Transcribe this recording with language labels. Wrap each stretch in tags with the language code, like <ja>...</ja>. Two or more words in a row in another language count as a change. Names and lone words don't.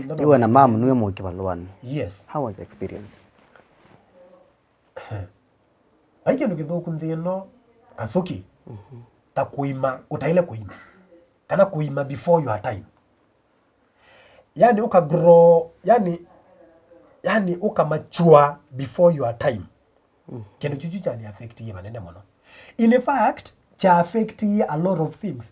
<kam>Iwe na mama niwe mu kibalwani.</kam> <en>Yes. How was the experience?</en> <kam>Aike ndugithuku nthino Kasuki. Ta kuima utaile kuima. Kana kuima</kam> <en>before your time.</en> <sw>Yani uka</sw> <en>grow,</en> <sw>yani uka</sw> <en>mature before your time.</en> <kam>Kendo chuchu chani affect ye manene mono.</kam> <en>In fact, cha affect ye a lot of things.</en>